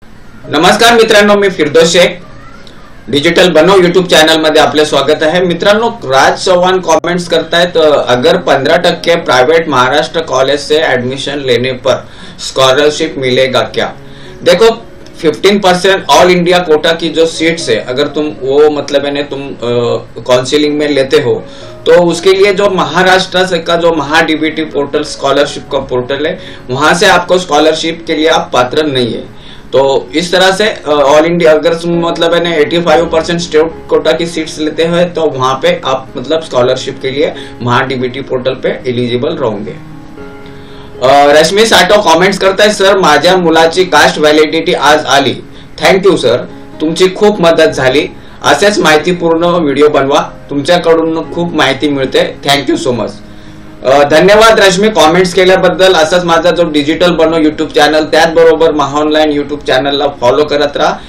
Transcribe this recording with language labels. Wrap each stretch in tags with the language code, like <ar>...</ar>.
<mr>नमस्कार मित्रांनो, मी फिरदौस शेख. डिजिटल बनव यूट्यूब चॅनल मध्ये आपले स्वागत आहे. मित्रांनो, राज चौहान कमेंट्स करतायत,</mr> <hi>अगर 15% प्राइवेट महाराष्ट्र कॉलेज से एडमिशन लेने पर स्कॉलरशिप मिलेगा क्या? देखो, 15% ऑल इंडिया कोटा की जो सीट्स है, अगर तुम वो मतलब है तुम काउंसिलिंग में लेते हो तो उसके लिए जो महाराष्ट्र से का जो महाडीबीटी पोर्टल स्कॉलरशिप का पोर्टल है, वहां से आपको स्कॉलरशिप के लिए आप पात्र नहीं है. तो इस तरह से ऑल इंडिया अगर तुम मतलब है 85% स्टेट कोटा की सीट्स लेते हैं तो वहां पे आप मतलब स्कॉलरशिप के लिए महाडीबीटी पोर्टल पे एलिजिबल रहोगे.</hi> <mr>रश्मी साठव कमेंट्स करताय, सर माझ्या मुलाची कास्ट व्हॅलिडिटी आज आली. थँक्यू सर, तुमची खूप मदत झाली. असेच माहितीपूर्ण व्हिडिओ बनवा, तुमच्याकडून खूप माहिती मिळते. Thank you so much. धन्यवाद रश्मी कमेंट्स केल्याबद्दल. असंच माझा जो डिजिटल बनव युट्यूब चॅनल, त्याचबरोबर महाऑनलाईन युट्यूब चॅनलला फॉलो करत राहा.</mr>